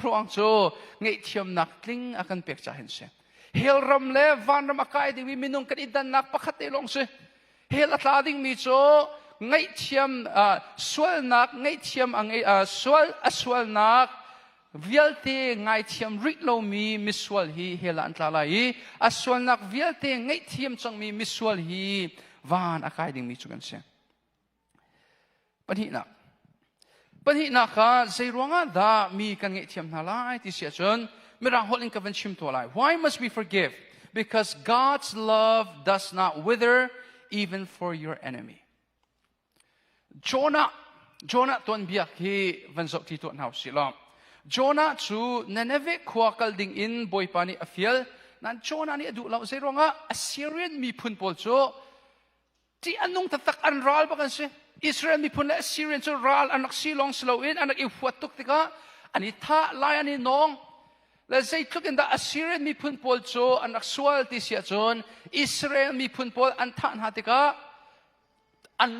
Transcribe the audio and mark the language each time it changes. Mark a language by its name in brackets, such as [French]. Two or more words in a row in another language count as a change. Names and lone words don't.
[Falam Chin] aruang so ngai thiam nak tling akan pek cha hen se hel ram le van ram akai di wi minung kan idan nak pakhat te long se hel atla ding mi cho ngai thiam swal nak ngai thiam angai swal aswal nak vialte ngai thiam rit lo mi miswal hi helan tla hi aswal nak vialte ngai thiam chang mi miswal hi van akai ding mi chukan se pani na kha zai ronga da mi kan ngai thiam na lai ti sia chon mirang holing ka van chim to lai [English] why must we forgive because God's love does not wither even for your enemy [Falam Chin] Jonah ton biak hi van zok ti to nau silom Jonah chu Nineveh kwakal ding in boy pani afiel nan Jonah ni adu lau zai ronga Assyrian mi pun pol cho ti anung tatak an ral ba kan se Israel mi pun Assyrian cho ral anak silong slow in anak ifuatuk tika ani tha lai ani nong la zai tuk in da Assyrian mi pun pol cho anak swal ti sia chon Israel mi pun pol an tha na tika an